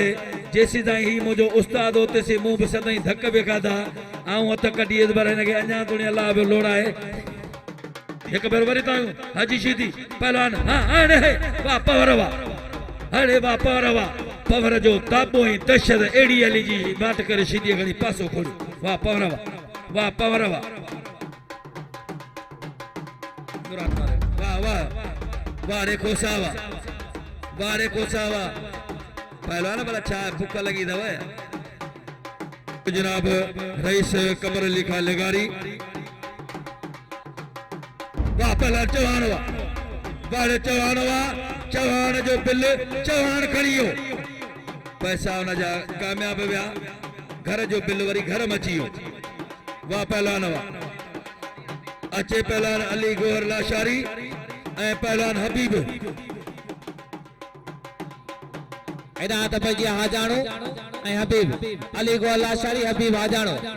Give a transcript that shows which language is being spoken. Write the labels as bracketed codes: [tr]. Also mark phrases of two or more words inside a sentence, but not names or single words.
[sd] जेसीं ताईं ही मुंहिंजो उस्ताद हो तेसीं मूं बि सदाईं धक बि खाधा ऐं हथ कढी पर हिनखे अञा थोरी अलाह बि लोड़ाए। हिकु भेरो वरी तायूं हाजी शीदी पहलवान। हाँ हाणे वाह पवर वाह, हाणे वाह पवर वाह। पवर जो ताबो ऐं दहशत अहिड़ी हली जी बाट करे शीदीअ खणी पासो खोलियो। वाह पवर वाह, वाह पवर वाह। वाह वाह वाह रे खोसा वाह, वाह रे खोसा वाह। पहलवान भला छा भुख लगी अथव। जनाब रईस कमर अली खान लगारी। वाह पहलवान चौहान वाह, वाह रे चौहान वाह। चौहान जो बिल चौहान खणी वियो, पैसा हुन जा कामयाब विया, घर जो बिल वरी घर में अची वियो। वाह पहलवान वाह। अचे पहलवान अली गोहर लाशारी ऐं पहलवान हबीब। एदा त भई हाजाणो ऐं हबीब, अली गोहर लाशारी, हबीब हाजाणो।